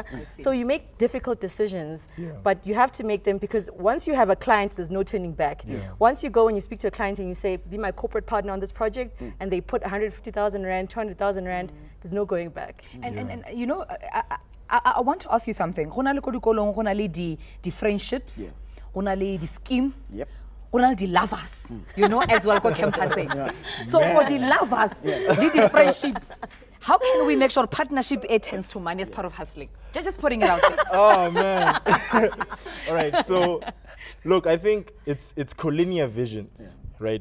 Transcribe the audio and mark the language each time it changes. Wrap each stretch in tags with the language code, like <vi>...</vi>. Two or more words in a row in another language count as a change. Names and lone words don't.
<en>So you make difficult decisions, but you have to make them, because once you have a client, there's no turning back. Once you go and you speak to a client and you say, be my corporate partner on this project, and they put 150,000 Rand, 200,000 Rand, there's no going back. And you know, I want to ask you something.</en> <tn>Go na le ko dikolong, go na le di friendships, go na le di scheme, go na le di lovers,</tn> <en>you know, as well</en> <tn>ko campusing.</tn> <en>So for the lovers, the friendships, how can we make sure partnership turns to money as part of hustling? Just putting it out there. Oh man. All right, so look, I think it's collinear visions, right?</en>